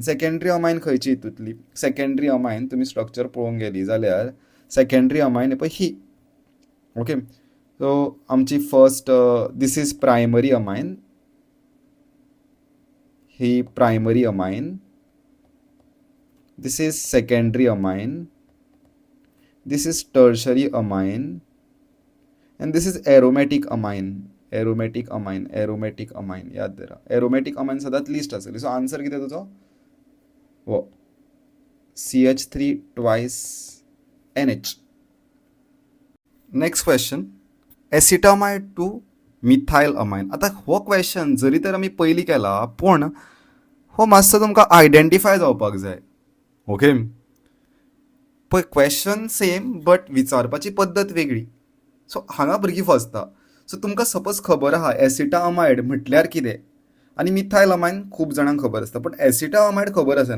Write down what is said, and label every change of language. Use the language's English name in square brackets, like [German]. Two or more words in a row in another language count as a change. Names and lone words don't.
[English] secondary amine [Konkani] खंयची हितूंतली, [English] secondary amine [Konkani] तुमी स्ट्रक्चर पळोवंक गेली जाल्यार [English] secondary amine [Konkani] पळय ही. [English] OK, so आमची first this is primary amine, ही primary amine. this is secondary amine, this is tertiary amine, and this is aromatic amine. Aromatic amine [Konkani] याद धरा. [English] aromatic amine [Konkani] सदांच लिस्ट आसली. सो आन्सर कितें तुजो, [English] हो CH3 twice NH. next question, acetamide to methyl amine. [Konkani] आता हो क्वेश्चन जरी तर आमी पयलीं केला, पूण हो मातसो तुमकां आयडेंटिफाय जावपाक जाय. ओके, पळय [English] question same but [Konkani] विचारपाची पद्दत वेगळी. सो हांगा भुरगीं फसता. सो तुमकां सपोज खबर आहा [English] aceta amide [Konkani] म्हटल्यार कितें, आनी [English] methyl amine [Konkani] खूब जाणांक खबर आसता, पूण [English] aceta amide [Konkani] खबर आसना.